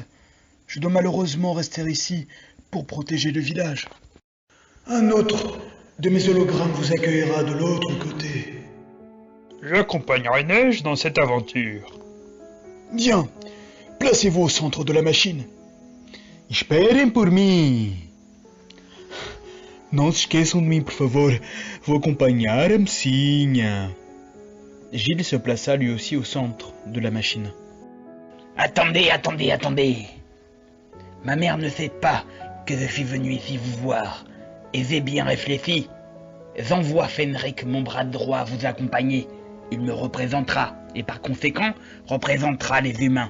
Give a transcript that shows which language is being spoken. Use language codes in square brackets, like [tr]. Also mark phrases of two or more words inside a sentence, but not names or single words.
[fr] Je dois malheureusement rester ici pour protéger le village. Un autre de mes hologrammes vous accueillera de l'autre côté. J'accompagnerai Neige dans cette aventure. Bien, placez-vous au centre de la machine. [pt] Esperem por mim. Não se esqueçam de mim, por favor. Vou acompanhar a mocinha. [fr] Gilles se plaça lui aussi au centre de la machine. Attendez. Ma mère ne sait pas que je suis venu ici vous voir. Et j'ai bien réfléchi. j'envoie Fenric, mon bras droit, vous accompagner. Il me représentera, et par conséquent, représentera les humains.